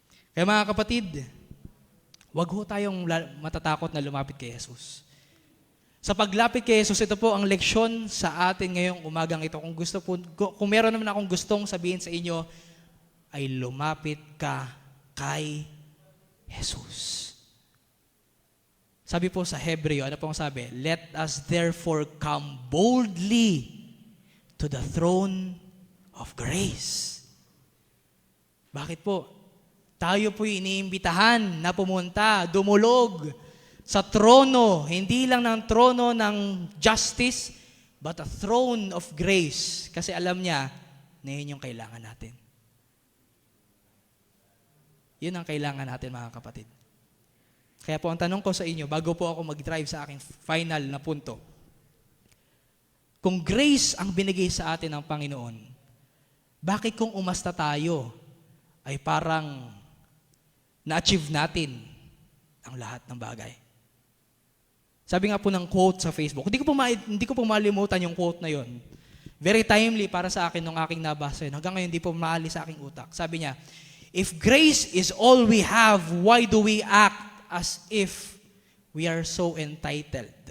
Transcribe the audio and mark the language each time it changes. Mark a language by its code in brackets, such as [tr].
[tl] Kaya mga kapatid, wag ho tayong matatakot na lumapit kay Jesus. Sa paglapit kay Jesus, ito po ang leksyon sa atin ngayong umagang ito. Kung meron naman akong gustong sabihin sa inyo, ay lumapit ka kay Jesus. Sabi po sa Hebreo, ano pong sabi? [en] Let us therefore come boldly to the throne of grace. [tl] Bakit po? Tayo po'y iniimbitahan na pumunta, dumulog sa trono, hindi lang ng trono ng justice, [en] but a throne of grace. [tl] Kasi alam niya na yun yung kailangan natin. Yun ang kailangan natin, mga kapatid. Kaya po ang tanong ko sa inyo, bago po ako mag-drive sa aking final na punto, kung grace ang binigay sa atin ng Panginoon, bakit kung umasta tayo, ay parang na-achieve natin ang lahat ng bagay? Sabi nga po ng quote sa Facebook, hindi ko po malimutan yung quote na yon. Very timely para sa akin nung aking nabasa yun. Hanggang ngayon, hindi po maalis sa aking utak. Sabi niya, [en] if grace is all we have, why do we act as if we are so entitled?